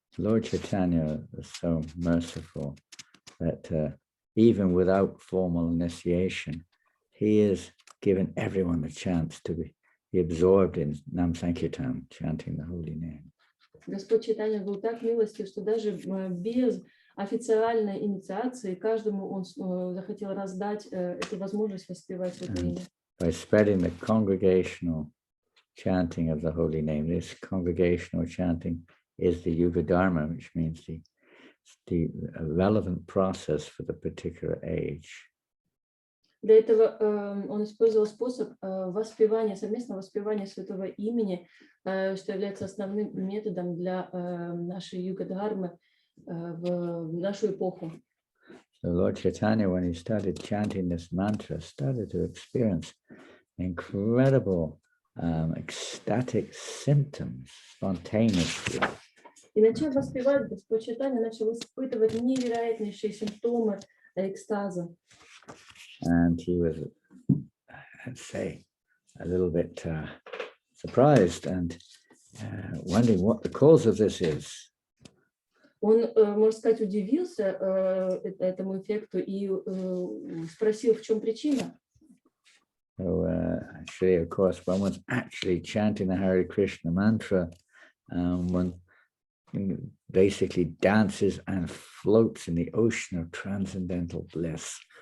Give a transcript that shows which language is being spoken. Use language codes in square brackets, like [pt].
[en] Lord Chaitanya is so merciful that even without formal initiation, he is giving everyone a chance to be absorbed in Nam Sankirtan, chanting the holy name. [ru] Господь Чайтанья был так милостив, что даже без официальной инициации каждому он захотел раздать эту возможность воспевать это имя. [en] By spreading the congregational chanting of the holy name, this congregational chanting is the Yuga Dharma, which means the relevant process for the particular age. [ru] Для этого он использовал способ воспевания, совместного воспевания святого имени, что является основным методом для нашей юга-дхармы в нашу эпоху. [en] So Lord Chaitanya, when he started chanting this mantra, started to experience incredible ecstatic symptoms spontaneously. [ru] И начав воспевать, Господь Чайтанья начал испытывать невероятнейшие симптомы экстаза. [en] And he was, I'd say, a little bit surprised and wondering what the cause of this is. [ru] Он, можно сказать, удивился этому эффекту и спросил, в чем причина. [en] So actually, of course, when one's actually chanting the Hare Krishna mantra, one basically dances and floats in the ocean of transcendental bliss.